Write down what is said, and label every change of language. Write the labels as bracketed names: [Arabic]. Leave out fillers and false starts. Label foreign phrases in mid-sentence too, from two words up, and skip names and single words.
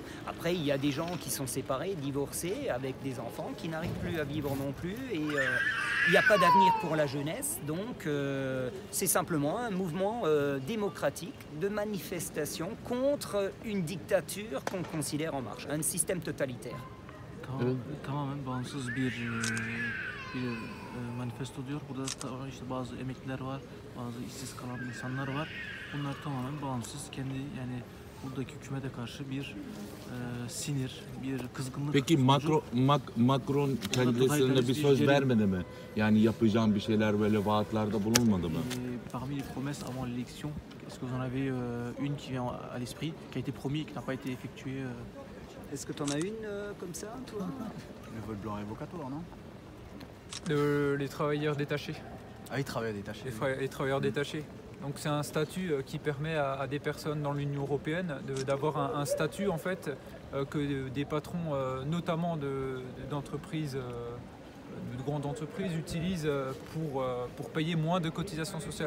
[French] Après, il y a des gens qui sont séparés, divorcés, avec des enfants, qui n'arrivent plus à vivre non plus, et il n'y a pas d'avenir pour la jeunesse, donc c'est simplement un mouvement démocratique de manifestation contre une dictature qu'on considère en marche, un système totalitaire. [Turkish] Tamamen bağımsız bir manifesto diyor. Burada işte bazı emekliler var, bazı işsiz kalan insanlar var. Bunlar tamamen bağımsız, kendi yani buradaki hükümete karşı bir sinir, bir kızgınlık. Peki Macron kendisine bir söz vermedi mi? Yani yapacağım bir şeyler böyle vaatlerde bulunmadı mı? [French] Parmi les promesses avant l'élection, est-ce que vous en avez une qui vient à l'esprit, qui a été promis et qui n'a pas été effectuée? Est-ce que tu en as une comme ça, toi? Le vote blanc révocatoire, non? Les travailleurs détachés. Ah oui, travailleurs détachés. Les travailleurs détachés. Donc c'est un statut qui permet à des personnes dans l'Union européenne d'avoir un statut en fait que des patrons, notamment d'entreprises, de grandes entreprises, utilisent pour payer moins de cotisations sociales.